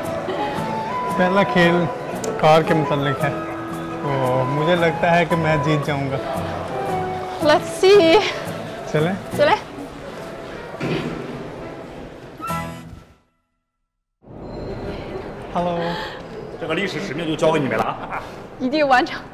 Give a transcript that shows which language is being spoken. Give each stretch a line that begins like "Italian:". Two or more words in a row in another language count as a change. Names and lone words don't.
Urdu: پہلا کھیل کار کے متعلق ہے، تو مجھے لگتا ہے کہ میں جیت جاؤں گا.
English: Let's see।
Urdu: چلیں? چلیں.
English: Hello。
Chinese: 这个历史使命就交给你们了啊！一定完成。